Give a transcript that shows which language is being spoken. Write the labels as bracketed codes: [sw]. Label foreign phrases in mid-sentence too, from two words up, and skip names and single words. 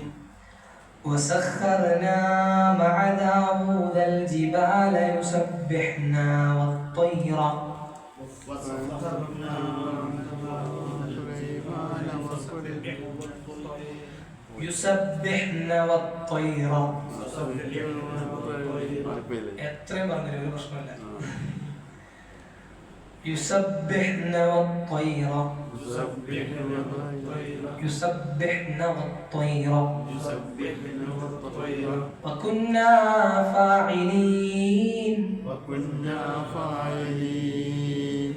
[ar] وسخرنا مع داود الجبال يسبحن والطير وسخرنا سليمان يسبحن والطير [ml] എത്രയും പറഞ്ഞില്ല ഒരു പ്രശ്നമില്ല [ar] يسبحن والطير يسبحن والطير وكنا فاعلين وكنا فاعلين